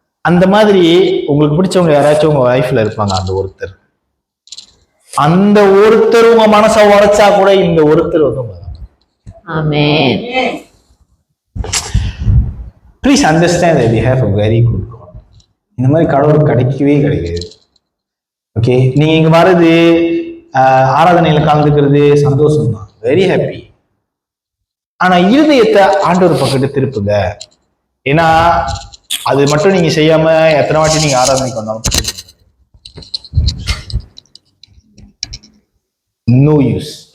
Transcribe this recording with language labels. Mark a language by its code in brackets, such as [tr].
[ta] அந்த மாதிரி உங்களுக்கு பிடிச்சவங்க யாராச்சும் உங்க லைஃப்ல இருப்பாங்க. அந்த ஒருத்தர் உங்க மனசை உடைச்சா கூட இந்த ஒருத்தர் வந்து ஆமென். [en] Please understand that we have a very good God. [ta] இந்த மாதிரி கடவுள் கிடைக்கவே கிடைக்காது. ஓகே, நீங்க இங்க வர்றது ஆராதனையில கலந்துக்கிறது சந்தோஷம் தான், [en] Very happy. [ta] ஆனா இருதயத்தை ஆண்டவர் பக்கத்து திருப்புங்க. ஏன்னா அது மட்டும் நீங்க செய்யாம எத்தனை வாட்டி நீங்க ஆராதனைக்கு வந்தாலும் [en] No use.